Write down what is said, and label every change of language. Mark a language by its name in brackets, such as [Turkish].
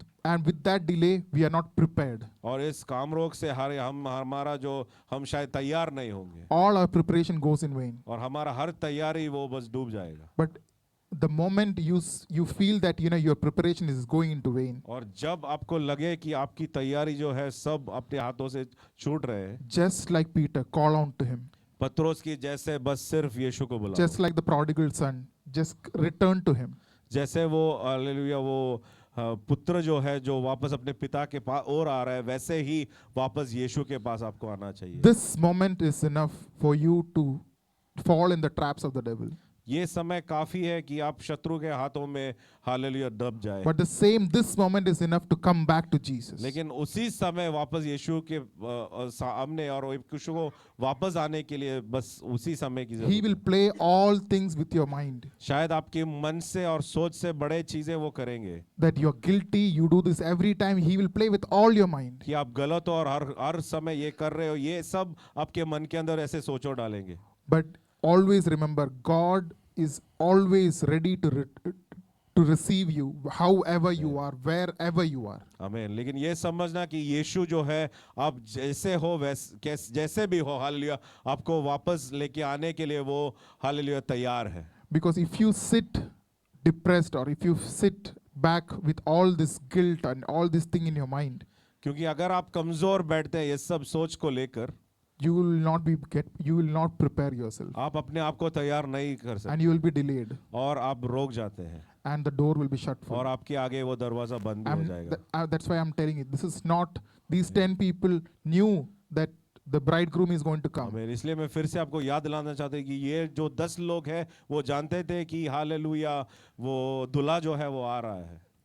[English] And with that delay, we are not prepared. [Hindi] और इस काम रोग से हमारा जो हम शायद तैयार नहीं होंगे [English] All our preparation goes in vain. [Hindi] और हमारा हर तैयारी वो बस डूब जाएगा [English] But the moment you feel that your preparation is going into vain, [Hindi] और जब आपको लगे कि आपकी तैयारी जो है सब अपने हाथों से छूट रहे हैं [English] just like Peter, call on to him. [Hindi] पत्रोस की जैसे बस सिर्फ यीशु को बुलाओ [English] Just like the prodigal son, just return to him. [Hindi] जैसे वो हालेलुया वो पुत्र जो है जो वापस अपने पिता के पास और आ रहा है वैसे ही वापस यीशु के पास आपको आना चाहिए [English] This moment is enough for you to fall in the traps of the devil. [Hindi] ये समय काफी है कि आप शत्रु के हाथों में हालेलुया दब जाए [English] But this moment is enough to come back to Jesus. [Hindi] लेकिन उसी समय वापस यीशु के सामने और यीशु को वापस आने के लिए बस उसी समय की [English] He [Hindi] जरूरत [English] will [Hindi] है [English] play all things with your mind. [Hindi] शायद आपके मन से और सोच से बड़े चीजें वो करेंगे [English] That you're guilty, you do this every time. He will play with all your mind. [Hindi] कि आप गलत हो और हर समय ये कर रहे हो ये सब आपके मन के अंदर ऐसे सोचो डालेंगे [English] But always remember, God is always ready to receive you, however you are, wherever you are. [Hindi] आमीन लेकिन ये समझना कि यीशु जो है आप जैसे हो जैसे भी हो हालेलुया आपको वापस लेके आने के लिए वो हालेलुया तैयार है [English] Because if you sit depressed or if you sit back with all this guilt and all this thing in your mind, [Hindi] क्योंकि अगर आप कमजोर बैठते हैं ये सब सोच को लेकर [English] you will not prepare yourself, [Hindi] आप अपने आप को तैयार नहीं कर सकते [English] and you will be delayed, [Hindi] और आप रोक जाते हैं [English] and the door will be shut for [Hindi] और [English] you. [Hindi] आपके आगे वो दरवाजा बंद भी हो जाएगा। [English] That's why I'm telling you, this is not, these 10 people knew that the bridegroom is going to come. आमीन। [Hindi] इसलिए मैं फिर से आपको याद दिलाना चाहता हूँ कि ये जो 10 लोग हैं वो जानते थे कि हालेलुया वो दूल्हा जो है वो आ रहा है।